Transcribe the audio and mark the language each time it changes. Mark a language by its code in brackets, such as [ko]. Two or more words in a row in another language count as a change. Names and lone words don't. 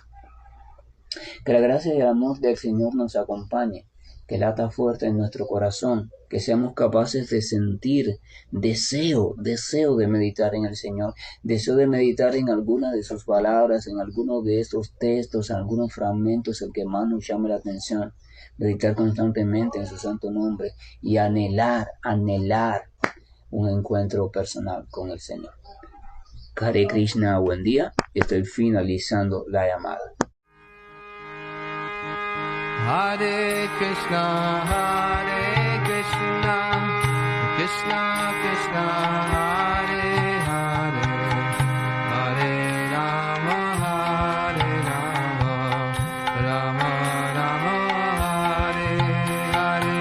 [es] Que la gracia y el amor del Señor nos acompañe, que lata fuerte en nuestro corazón, que seamos capaces de sentir deseo de meditar en el Señor, deseo de meditar en alguna de sus palabras, en alguno de estos textos, en algunos fragmentos, el que más nos llame la atención, meditar constantemente en su santo nombre y anhelar un encuentro personal con el Señor. Hare Krishna, buen día, estoy finalizando la llamada. Hare Krishna, Krishna Krishna, Hare Hare, Hare Rama, Rama Rama, Hare Hare.